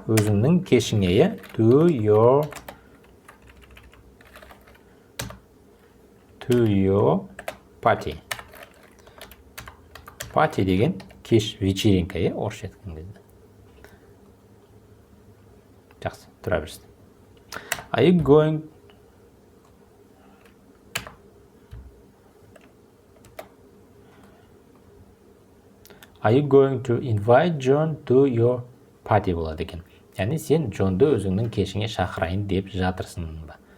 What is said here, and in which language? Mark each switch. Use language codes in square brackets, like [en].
[kk] Өзіңнің кешіңе, я? [en] To your party. [kk] Party деген кеш, вечеринка, орысша айтқан кезде. Жақсы, тұра берсін. [en] Are you going to invite John to your party [kk] болады екен. Яғни сен Джонды өзіңнің кешіңе шақырайын деп жатырсың ба?